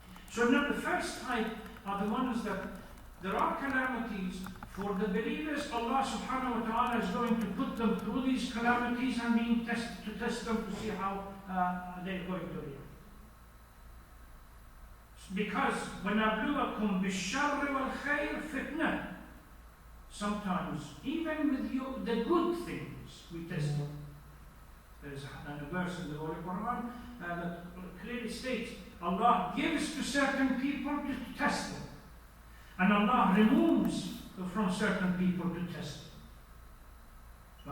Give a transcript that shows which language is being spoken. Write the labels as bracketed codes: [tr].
[en] So now the first type are the ones that there are calamities. For the believers, Allah subhanahu wa ta'ala is going to put them through these calamities and being tested to test them to see how they're going to react. Because [ar] وَنَبْلُوَكُمْ بِالشَّرِّ وَالْخَيْرِ فِتْنَةً. [en] Sometimes, even with you, the good things, we test them. There is a verse in the Holy Quran that clearly states, Allah gives to certain people to test them. And Allah removes from certain people to test them.